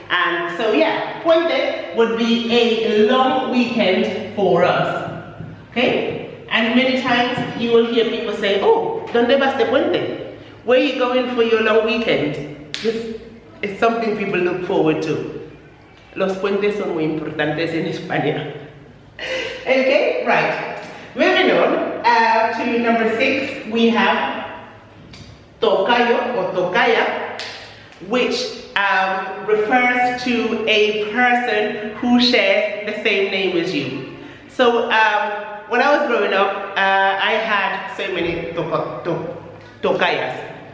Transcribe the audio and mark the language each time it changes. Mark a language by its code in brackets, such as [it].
[en] And so yeah, puente would be a long weekend for us. Okay, and many times you will hear people say, "Oh, [es] ¿dónde vas de puente? [en] Where are you going for your long weekend?" This is something people look forward to. [es] Los puentes son muy importantes en España. [en] Okay, right. Moving on to number 6, we have tocayo or tocaya, which refers to a person who shares the same name as you. So when I was growing up, I had so many tocayas.